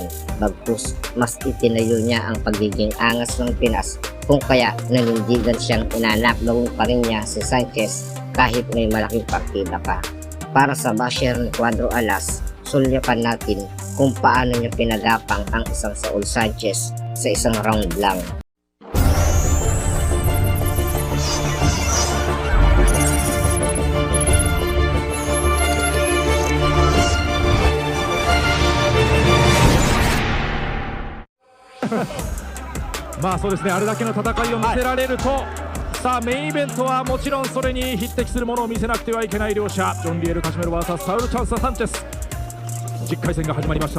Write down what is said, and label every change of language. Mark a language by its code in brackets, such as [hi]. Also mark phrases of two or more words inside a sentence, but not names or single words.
[tl] Bagkus, mas itinayo niya ang pagiging angas ng Pinas kung kaya nanindigan siyang inanakdaw pa rin niya si Sanchez kahit may malaking partida pa. Para sa basher ni Cuadro Alas, sulyapan natin kung paano niya pinagapang ang isang Saul Sanchez sa isang round lang. [ja] まあそうですね、あれだけの戦いを見せられると、さあメインイベントはもちろんそれに匹敵するものを見せなくてはいけない両者、ジョン・リエル・カシメロ VS サウル・チャンス・サンチェス。10回戦が始まりました。